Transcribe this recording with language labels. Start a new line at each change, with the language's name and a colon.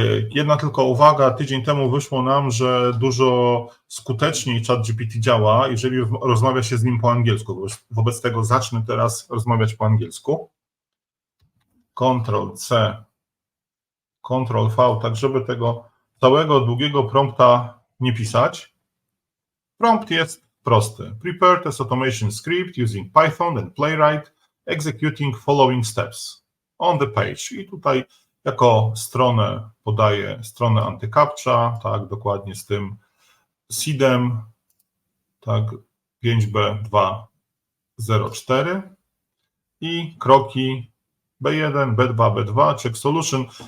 Polish: Jedna tylko uwaga, tydzień temu wyszło nam, że dużo skuteczniej ChatGPT działa, jeżeli rozmawia się z nim po angielsku. Wobec tego zacznę teraz rozmawiać po angielsku. Ctrl-C, Ctrl-V, tak żeby tego całego długiego prompta nie pisać. Prompt jest prosty.
English: Prepare test automation script using Python and Playwright, executing following steps on the page.
Polish: I tutaj jako stronę podaję stronę AntyCAPTCHA, tak, dokładnie z tym seedem, tak, 5B204 i kroki B1, B2, B2, Check Solution.